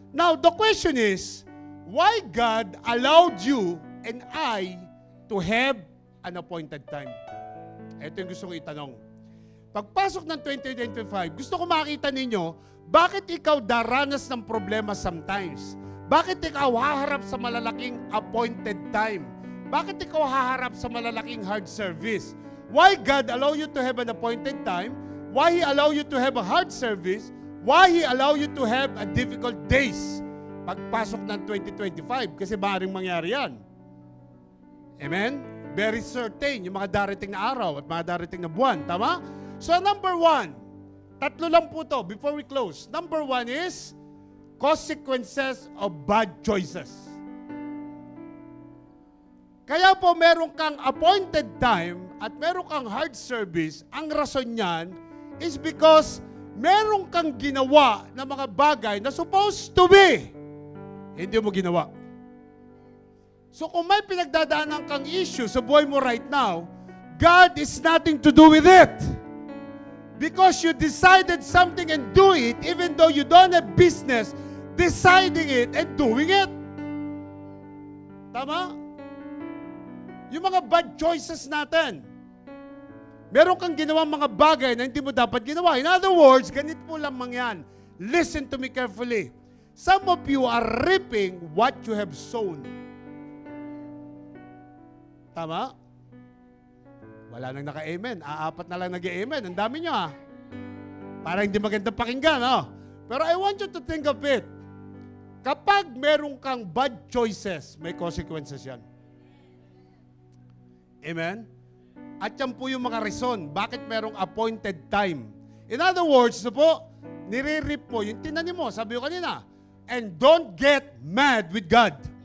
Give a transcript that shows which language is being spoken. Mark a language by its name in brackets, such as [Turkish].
[English] Now, the question is, why God allowed you and I to have an appointed time? [Filipino] Ito yung gusto ko itanong. Pagpasok ng 2025, gusto ko makita ninyo, bakit ikaw daranas ng problema sometimes? Bakit ikaw haharap sa malalaking appointed time? Bakit ikaw haharap sa malalaking hard service? [English] Why God allow you to have an appointed time? Why He allow you to have a hard service? Why He allow you to have a difficult days? [Filipino] Pagpasok ng 2025, kasi maaaring mangyari yan. Amen? [English] Very certain, [Filipino] yung mga darating na araw at mga darating na buwan. Tama? So number one, tatlo lang po to [English] before we close. Number one is consequences of bad choices. [Filipino] Kaya po meron kang appointed time at meron kang hard service, ang rason niyan is because meron kang ginawa na mga bagay na [English] supposed to be, [Filipino] hindi mo ginawa. [English] So [Filipino] kung may pinagdadaanan kang issue sa buhay mo [English] right now, God is nothing to do with it. Because you decided something and do it, even though you don't have business deciding it and doing it. [Filipino] Tama? Yung mga bad choices natin. Meron kang ginawang mga bagay na hindi mo dapat ginawa. [English] In other words, [Filipino] ganito po lamang yan. [English] Listen to me carefully. Some of you are reaping what you have sown. [Filipino] Tama? Wala nang naka-amen. Apat na lang nag-amen. Ang dami nyo Para hindi magandang pakinggan. Pero I want you to think of it. Kapag meron kang bad choices, may consequences yan. Amen? At yan po yung mga reason, bakit merong appointed time. In other words, nire-reap mo, yung tinanim mo, sabi ko kanina, [English] and don't get mad with God.